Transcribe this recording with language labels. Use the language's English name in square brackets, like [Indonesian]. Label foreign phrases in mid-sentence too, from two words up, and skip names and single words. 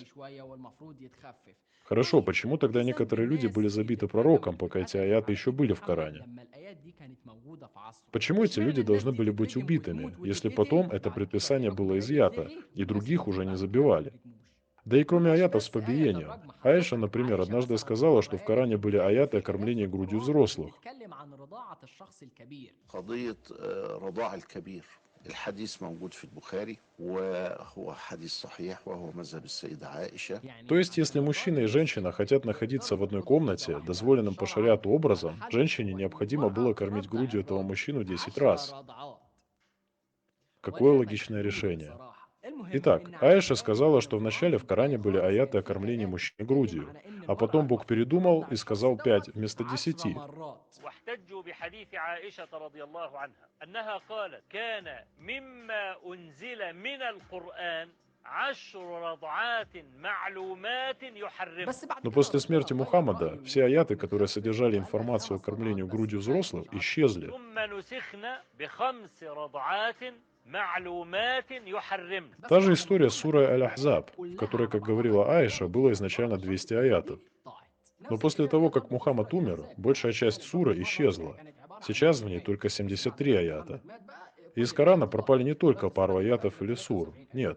[Russian] Хорошо, почему тогда некоторые люди были забиты пророком, пока эти аяты еще были в Коране? Почему эти люди должны были быть убитыми, если потом это предписание было изъято, и других уже не забивали? Да и кроме аятов с побиением. Аиша, например, однажды сказала, что в Коране были аяты о кормлении грудью взрослых. [Arabic] قضية رضاع الكبير الحديث موجود في البخاري وهو حديث صحيح وهو مذهب السيدة عائشة. [Russian] То есть, если мужчина и женщина хотят находиться в одной комнате, дозволенным по шариату образом, женщине необходимо было кормить грудью этого мужчину 10 раз. Какое логичное решение? Итак, Аиша сказала, что вначале в Коране были аяты о кормлении мужчин грудью, а потом Бог передумал и сказал 5 вместо 10. [Arabic] واحتجوا بحديث عائشة رضي الله عنها أنها قالت كان مما أنزل من القرآن 10 رضعات معلومات يحرم. [Russian] Но после смерти Мухаммада все аяты, которые содержали информацию о кормлении грудью взрослых, исчезли. [Arabic] ثم نسخنا ب5 رضعات معلومات يحرم. [Russian] Та же история с сурой Аль-Ахзаб, в которой, как говорила Аиша, было изначально 200 аятов. Но после того, как Мухаммад умер, большая часть суры исчезла. Сейчас в ней только 73 аята. И из Корана пропали не только пару аятов или сур. Нет.